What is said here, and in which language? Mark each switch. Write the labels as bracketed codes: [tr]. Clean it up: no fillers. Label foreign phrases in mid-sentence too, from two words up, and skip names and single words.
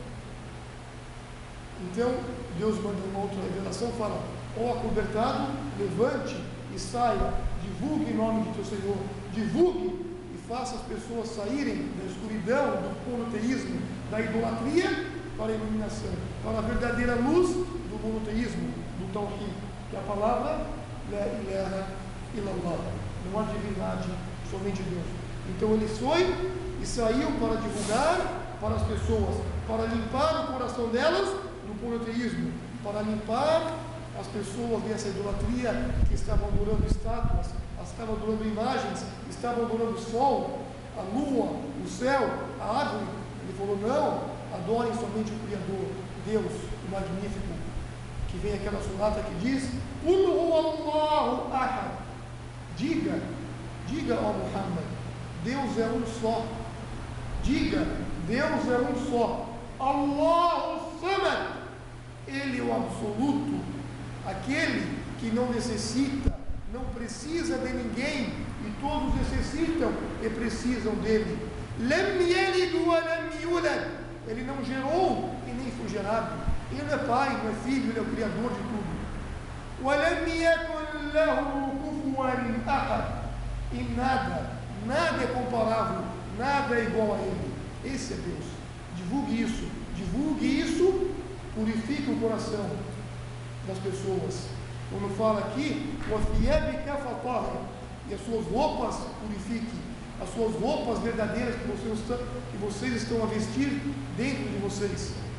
[pt] Então Deus manda uma outra revelação, fala: ó acobertado, levante e saia, divulgue em nome de teu Senhor, divulgue e faça as pessoas saírem da escuridão, do monoteísmo, da idolatria para a iluminação, para a verdadeira luz do monoteísmo, do Tawhid, que é a palavra [ar] لا إله إلا الله, [pt] não há divindade, somente Deus. Então ele foi e saiu para divulgar para as pessoas, para limpar o coração delas do monoteísmo, para limpar as pessoas dessa idolatria que estavam adorando estátuas, estavam adorando imagens, estavam adorando o sol, a lua, o céu, a árvore. Ele falou: não, adorem somente o Criador, Deus, o Magnífico. Que vem aquela surata que diz: [ar] قل هو الله أحد. [pt] Diga, ó Muhammad, Deus é um só. Diga, Deus é um só. [ar] الله الصمد. [pt] Ele é o absoluto, aquele que não necessita, não precisa de ninguém, e todos necessitam e precisam dele. [ar] لم يلد ولم يولد. [pt] Ele não gerou e nem foi gerado. Ele não é pai, não é filho, ele é o criador de tudo. [ar] ولم يكن له كفوا أحد. [pt] E nada é comparável, nada é igual a ele. Esse é Deus. Divulgue isso, purifique o coração das pessoas. Quando fala aqui, e as suas roupas purifique, as suas roupas verdadeiras que vocês estão a vestir dentro de vocês.